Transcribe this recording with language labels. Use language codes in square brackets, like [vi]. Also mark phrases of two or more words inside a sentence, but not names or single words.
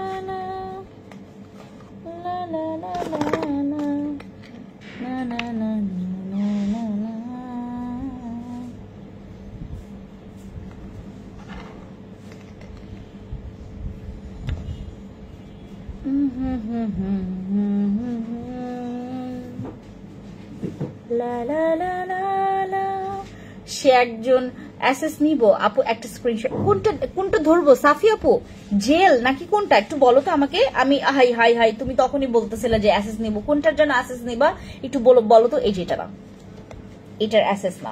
[bn] la la la la la na na na na na na la la la la la সে একজন অ্যাসেস নিব আপু, একটা স্ক্রিনশট। কোনটা ধরবো সাফি আপু, জেল নাকি কোনটা একটু বলো তো আমাকে। আমি হাই হাই হাই তুমি তখনই বলতেছিলে যে অ্যাসেস নিব, কোনটার জন্য অ্যাসেস নিবা একটু বলো তো। এই যেটা না, এটার অ্যাসেস নাও।